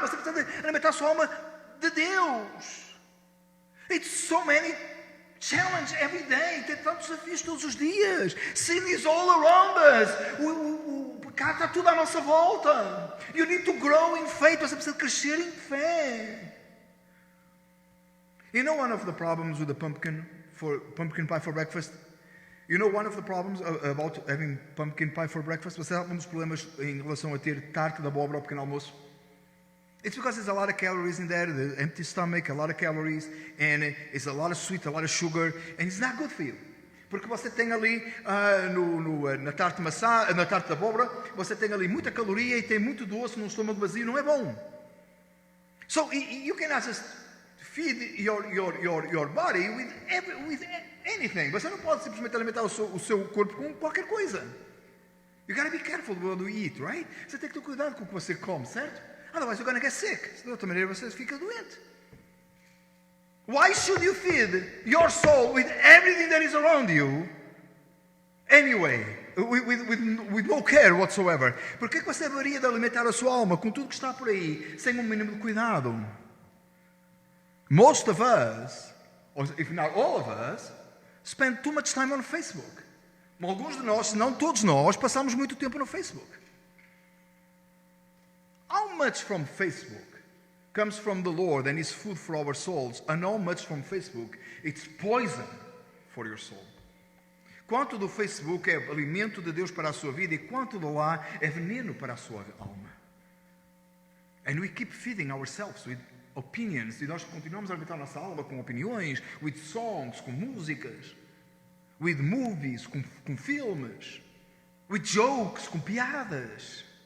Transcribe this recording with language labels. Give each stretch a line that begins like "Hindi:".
Portuguese: Você precisa alimentar a sua alma de Deus.
English: It's so many challenges every day.
Portuguese: Tem tantos desafios todos os dias.
English: Sin is all around us.
Portuguese: O pecado está tudo à nossa volta.
English: You need to grow in faith.
Portuguese: Você precisa crescer em fé.
English: You know one of the problems with the pumpkin pie for breakfast? You know one of the problems about having pumpkin pie for breakfast?
Portuguese: Você sabe um dos problemas em relação a ter tarte de abóbora ao pequeno almoço?
English: It's because there's a lot of calories in there, the empty stomach, a lot of calories, and it's a lot of sweet, a lot of sugar, and it's not good for you.
Portuguese: Porque você tem ali na tarte de maçã, na tarte de abóbora, você tem ali muita caloria e tem muito doce num estômago vazio, não é bom.
English: So you cannot just feed your body with anything.
Portuguese: Você não pode simplesmente alimentar o seu corpo com qualquer coisa.
English: You gotta be careful what you eat, right?
Portuguese: Você tem que ter cuidado com o que você come, certo?
English: Otherwise you're gonna get sick.
Portuguese: De outra maneira você fica doente.
English: Why should you feed your soul with everything that is around you anyway? With no care whatsoever.
Portuguese: Por que você deveria de alimentar a sua alma com tudo que está por aí, sem um mínimo de cuidado?
English: Most of us, or if not all of us, spend too much time on Facebook.
Portuguese: Alguns de nós, se não todos nós, passamos muito tempo no Facebook.
English: How much from Facebook comes from the Lord and is food for our souls, and how much from Facebook it's poison for your soul?
Portuguese: Quanto do Facebook é alimento de Deus para a sua vida e quanto de lá é veneno para a sua alma?
English: And we keep feeding ourselves with opinions,
Portuguese: e nós continuamos a alimentar a nossa alma com opiniões,
English: with songs,
Portuguese: com músicas,
English: with movies,
Portuguese: com filmes,
English: with jokes,
Portuguese: com piadas.